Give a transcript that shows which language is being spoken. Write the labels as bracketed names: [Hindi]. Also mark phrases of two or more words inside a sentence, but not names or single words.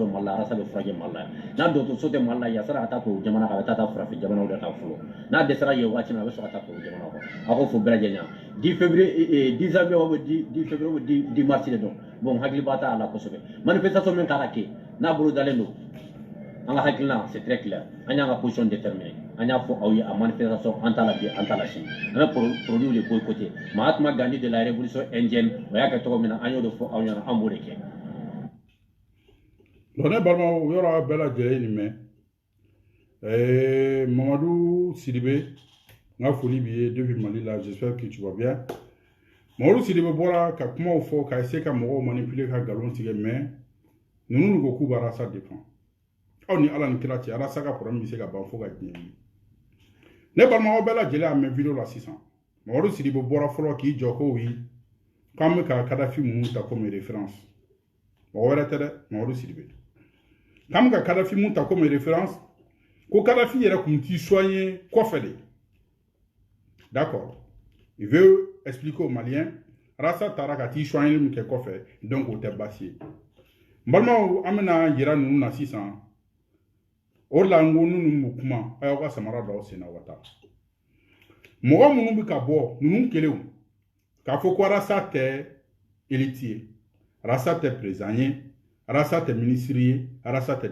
[Bambara] bɛ Mali la arasa bɛ furakɛ Mali la n'a dɔgɔtɔrɔso tɛ Mali la yan sani a ka taa tubabu jamana kan a bɛ taa farafin jamanaw de kan fɔlɔ n'a dɛsɛra yen waati min a bɛ sɔrɔ ka taa tubabu jamana kan a k'o fɔ bɛɛ lajɛlen [French] 10 février 10 janvier ou 10 février ou 10 mars [Bambara] de don bon hakili b'a ta a la kosɛbɛ manifestation min kan ka kɛ n'a bolo dalen don an ka hakilina [French] c'est très clair [Bambara] an y'an ka [French] position déterminée [Bambara] an y'a fɔ aw ye a manifestation an t'a la bi an t'a la sini an bɛ [French] produit de boycotter [Bambara] Mahatma Gandhi [French] de la révolution indienne [Bambara] o y'a kɛ cogo min na an y'o de fɔ aw ɲɛna an b'o de kɛ donc ne balimaw yɔrɔ bɛɛ lajɛlen nin mɛn Mamadu Sidibe n ka foli b'i ye depuis Mali la [French] j'espère que tu vas bien [Bambara] Mamadu Sidibe bɔra ka kumaw fɔ ka essayer ka mɔgɔw manipuler ka nkalon tigɛ mais ninnu ko k'u bɛ arasa défend aw ni Ala ni kira cɛ arasa ka problème bɛ se ka ban fo ka diɲɛ wuli ne balimaw bɛɛ lajɛlen a mɛn video la sisan Mamadu Sidibe bɔra fɔlɔ k'i jɔ ko oui k'an bɛ ka Kadhafi minnu ta [French] comme référence [Bambara] mɔgɔ wɛrɛ tɛ dɛ Mamadu Sidibe k'an bɛ ka Kadhafi minnu ta [French] comme référence [Bambara] ko Kadhafi yɛrɛ kun t'i soigner kɔfɛ de [French] d'accord il veut expliquer aux Maliens [Bambara] rasa tara ka t'i soigner min kɛ kɔfɛ donc o tɛ baasi ye n balimaw an bɛna yira ninnu na sisan o de la n ko ninnu b'u kuma a y'aw ka samara dɔw sen na wa taa mɔgɔ minnu bɛ ka bɔ ninnu kelenw k'a fɔ ko rasa tɛ élite ye rasa tɛ président ye rasa tɛ ministre ye rasa tɛ